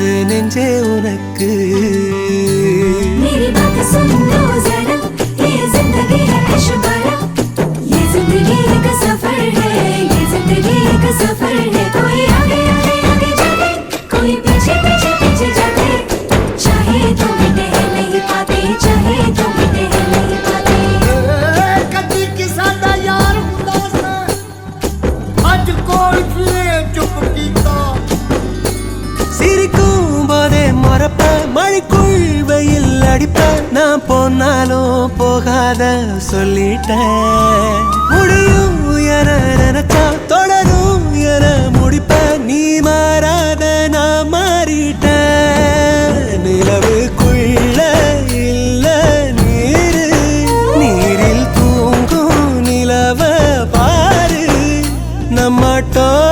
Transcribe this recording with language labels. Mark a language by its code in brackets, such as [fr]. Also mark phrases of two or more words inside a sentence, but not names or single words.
[ta] நெஞ்சே உனக்கு [hi] मेरी बात सुन लो जरा ये जिंदगी है ऐशबारा ये जिंदगी एक सफर है ये जिंदगी एक सफर है कोई आगे आगे आगे जाते कोई पीछे पीछे पीछे जाते चाहे तो मिटे हैं नहीं पाते चाहे तो मिटे हैं नहीं पाते [pa] ਕਦੀ ਕਿਸਾ ਦਾ ਯਾਰ ਹੁੰਦਾ ਸਾ ਅਜ ਕੋਈ ਫਿਰੇ ਚੁਪ ਕੀਤਾ [ta] சிரிக்கும் போதே மறப்ப மழைக்குள் வெயில் அடிப்ப நான் போனாலும் போகாத சொல்லிட்டேன் முடியும் என நினைச்சா தொடரும் என முடிப்ப நீ மாறாத நான் மாறிட்டேன் நிலவுக்குள்ள இல்ல நீரு நீரில் தூங்கும் நிலவ பாரு நம்மட்டோ